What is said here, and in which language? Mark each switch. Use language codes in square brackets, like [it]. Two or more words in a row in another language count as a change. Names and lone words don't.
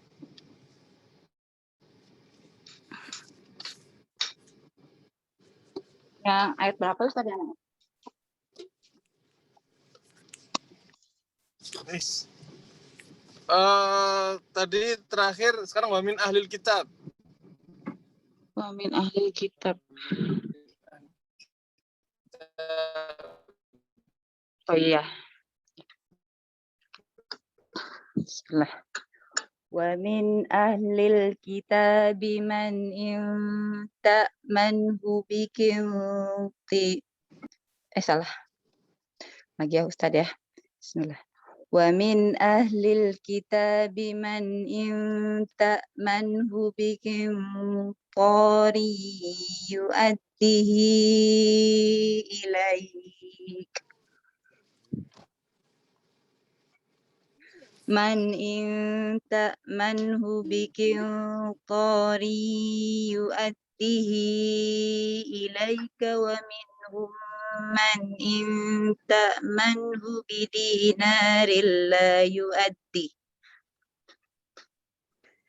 [id] Yang ayat berapa Ustadz? Tadi terakhir, sekarang [ar] ومن أهل الكتاب. ومن أهل الكتاب. [id] Oh iya. Bismillah. [ar] ومن أهل الكتاب من إن تأمنه بقنطار. [id] Salah. Lagi ya Ustaz ya. Bismillah. [ar] ومن أهل الكتاب من إن تأمنه بقنطار يؤده إليك. من إن تأمنه بقنطار يؤده إليك ومنهم من إن تأمنه بدينار لا يؤده.